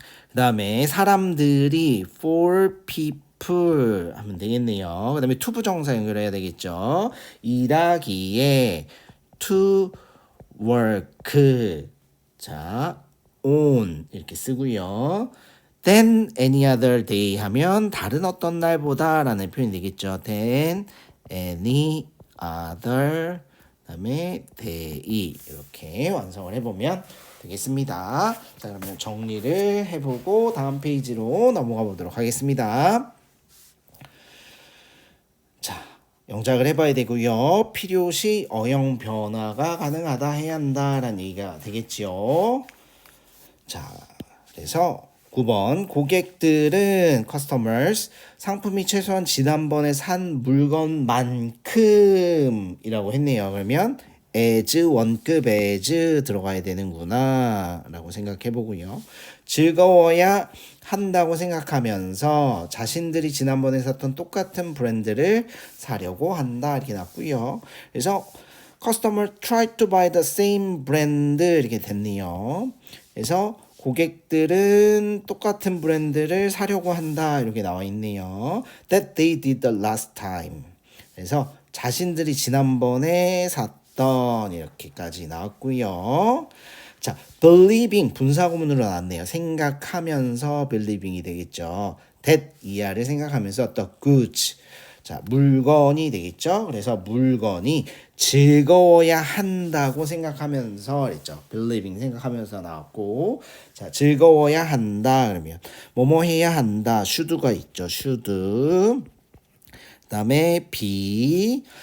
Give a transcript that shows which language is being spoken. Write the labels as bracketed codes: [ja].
[ko] 그 다음에 사람들이 [en] for people [ko] 하면 되겠네요. 그 다음에 투부정사 연결해야 되겠죠. 일하기에 [en] to work. [ko] 자, on 이렇게 쓰고요. [en] than any other day [ko] 하면 다른 어떤 날보다 라는 표현이 되겠죠. [en] than any other [ko] 그다음에 day 이렇게 완성을 해보면 되겠습니다. 자, 그러면 정리를 해보고 다음 페이지로 넘어가 보도록 하겠습니다. 자, 영작을 해봐야 되고요. 필요시 어형 변화가 가능하다 해야 한다라는 얘기가 되겠지요. 자, 그래서 9번 고객들은 customers 상품이 최소한 지난번에 산 물건만큼 이라고 했네요. 그러면 as 원급 as 들어가야 되는구나 라고 생각해 보고요. 즐거워야 한다고 생각하면서 자신들이 지난번에 샀던 똑같은 브랜드를 사려고 한다 이렇게 났고요. 그래서 [en] customer try to buy the same brand [ko] 이렇게 됐네요. 그래서 고객들은 똑같은 브랜드를 사려고 한다 이렇게 나와 있네요. [en] That they did the last time. [ko] 그래서 자신들이 지난번에 샀던 이렇게까지 나왔고요. 자, believing 분사구문으로 나왔네요. 생각하면서 believing이 되겠죠. [en] that [ko] 이하를 생각하면서 [en] the goods. [ko] 자, 물건이 되겠죠. 그래서 물건이 즐거워야 한다고 생각하면서 그랬죠. believing 생각하면서 나왔고, 자, 즐거워야 한다 그러면 뭐뭐 해야 한다. should가 있죠. should. 그다음에 be.